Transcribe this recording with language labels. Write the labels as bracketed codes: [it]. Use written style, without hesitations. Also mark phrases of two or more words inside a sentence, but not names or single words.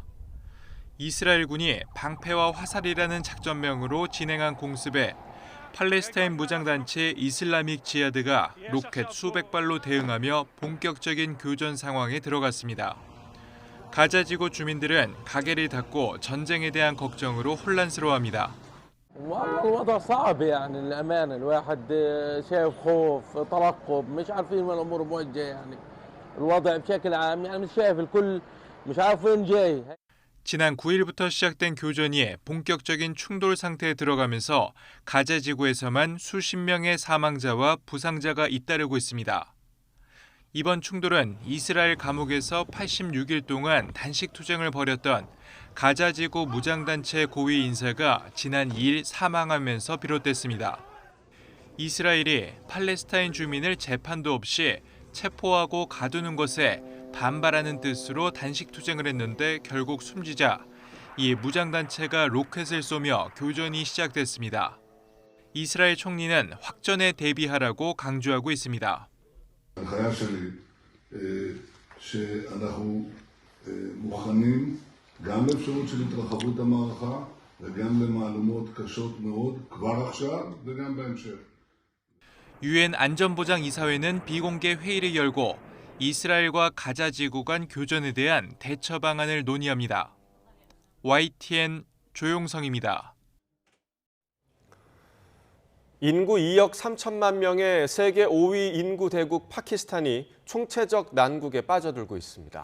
[ko] 이스라엘군이 방패와 화살이라는 작전명으로 진행한 공습에 팔레스타인 무장단체 이슬라믹 지하드가 로켓 수백 발로 대응하며 본격적인 교전 상황에 들어갔습니다. 가자 지구 주민들은 가게를 닫고 전쟁에 대한 걱정으로 혼란스러워합니다. [ar] الوضع صعب يعني الأمانة الواحد شايف خوف ترقب مش عارفين وين الأمور موجهة يعني الوضع بشكل عام يعني مش شايف الكل مش عارف وين جاي. [ko] 지난 9일부터 시작된 교전이 본격적인 충돌 상태에 들어가면서 가자 지구에서만 수십 명의 사망자와 부상자가 잇따르고 있습니다. 이번 충돌은 이스라엘 감옥에서 86일 동안 단식 투쟁을 벌였던 가자 지구 무장단체 고위 인사가 지난 2일 사망하면서 비롯됐습니다. 이스라엘이 팔레스타인 주민을 재판도 없이 체포하고 가두는 것에 반발하는 뜻으로 단식 투쟁을 했는데 결국 숨지자 이에 무장단체가 로켓을 쏘며 교전이 시작됐습니다. 이스라엘 총리는 확전에 대비하라고 강조하고 있습니다. [he] ההנחיה שלי שאנחנו מוכנים גם לאפשרות של התרחבות המערכה וגם במהלומות קשות מאוד, כבר עכשיו וגם בהמשך. [ko] 유엔 안전보장이사회는 비공개 회의를 열고 이스라엘과 가자 지구 간 교전에 대한 대처 방안을 논의합니다. YTN 조용성입니다. 인구 2억 3천만 명의 세계 5위 인구 대국 파키스탄이 총체적 난국에 빠져들고 있습니다.